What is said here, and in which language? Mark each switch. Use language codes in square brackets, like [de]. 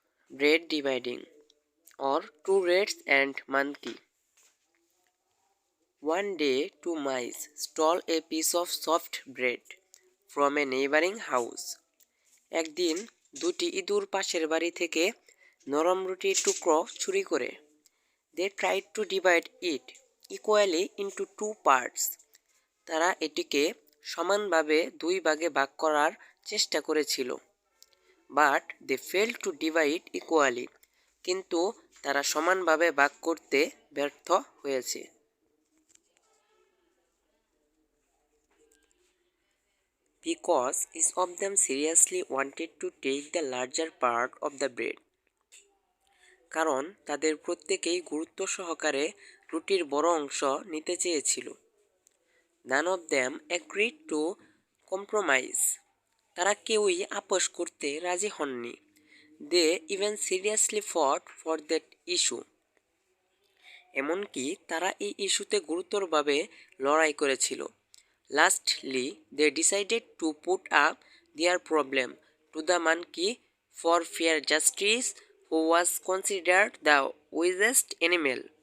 [en] Bread dividing or two rats and monkey. One day, two mice stole a piece of soft bread from a neighboring house. [bn] একদিন দুটি ইঁদুর পাশের বাড়ি থেকে নরম রুটির টুকরো চুরি করে। [en] They tried to divide it equally into two parts. [bn] তারা এটিকে সমানভাবে দুই ভাগে ভাগ করার চেষ্টা করেছিল। [en] But they failed to divide equally. [bn] কিন্তু তারা সমানভাবে ভাগ করতে ব্যর্থ হয়েছে। [en] Because each of them seriously wanted to take the larger part of the bread. [bn] কারণ তাদের প্রত্যেকেই গুরুত্ব সহকারে রুটির বড় অংশ নিতে চেয়েছিল। [en] None of them agreed to compromise. [bn] তারা কেউই আপোষ করতে রাজি হননি। [en] They even seriously fought for that issue. [bn] এমনকি তারা এই ইস্যুতে গুরুতরভাবে লড়াই করেছিল। [en] Lastly, they decided to put up their problem to the monkey for fair justice, who was considered the wisest animal.